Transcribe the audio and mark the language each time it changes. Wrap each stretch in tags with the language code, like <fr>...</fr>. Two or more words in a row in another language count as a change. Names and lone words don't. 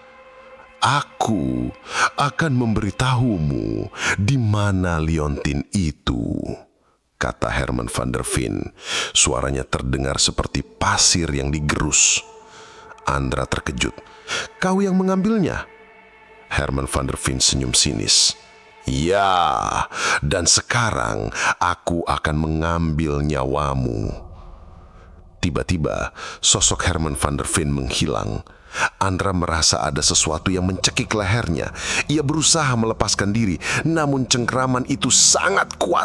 <id>Aku akan memberitahumu di mana liontin itu, kata Herman van der Veen. Suaranya terdengar seperti pasir yang digerus. Andra terkejut. Kau yang mengambilnya? Herman van der Veen senyum sinis. Ya, dan sekarang aku akan mengambil nyawamu. Tiba-tiba, sosok Herman van der Veen menghilang. Andra merasa ada sesuatu yang mencekik lehernya. Ia berusaha melepaskan diri, namun cengkraman itu sangat kuat.</id>